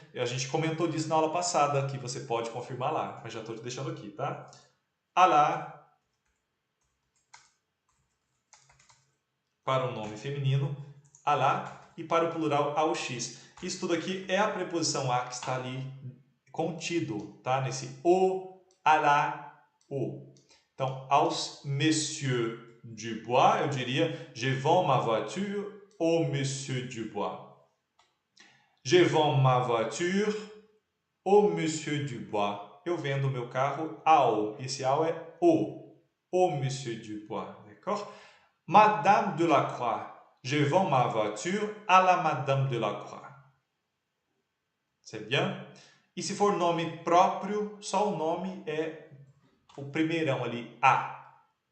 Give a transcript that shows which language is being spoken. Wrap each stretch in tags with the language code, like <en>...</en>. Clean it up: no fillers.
<pt>A gente comentou disso na aula passada, que você pode confirmar lá, mas já estou te deixando aqui, tá? A lá, para o nome feminino, a lá, e para o plural, ao x. Isso tudo aqui é a preposição a que está ali contido, tá? Nesse o, a lá, o. Então, aos</pt> <fr>Monsieur Dubois,</fr> <pt>eu diria,</pt> <fr>je vends ma voiture au Monsieur Dubois. Je vends ma voiture au Monsieur Dubois.</fr> <pt>Eu vendo o meu carro ao. Esse ao é</pt> <fr>au Monsieur Dubois, d'accord? Madame Delacroix. Je vends ma voiture à la Madame Delacroix. C'est bien?</fr> <pt>E se for nome próprio, só o nome é o primeirão ali, a.</pt>